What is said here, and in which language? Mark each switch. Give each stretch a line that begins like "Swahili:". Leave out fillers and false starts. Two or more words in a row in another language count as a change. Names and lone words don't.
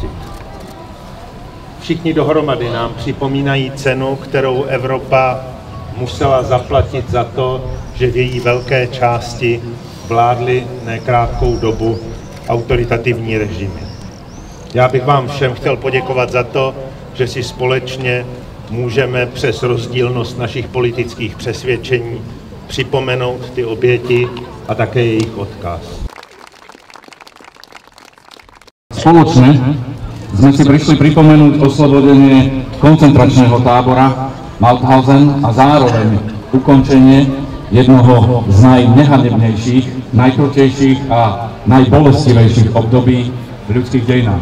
Czech: Všichni dohromady nám připomínají cenu, kterou Evropa musela zaplatit za to, že v její velké části vládly nekrátkou dobu autoritativní režimy. Já bych vám všem chtěl poděkovat za to, že si společně můžeme přes rozdílnost našich politických přesvědčení připomenout ty oběti a také jejich odkaz.
Slovak: Spoločne sme si prišli pripomenúť oslobodenie koncentračného tábora Mauthausen a zároveň ukončenie jednoho z najnehanebnejších, najkrutejších a najbolestivejších období v ľudských dejinách.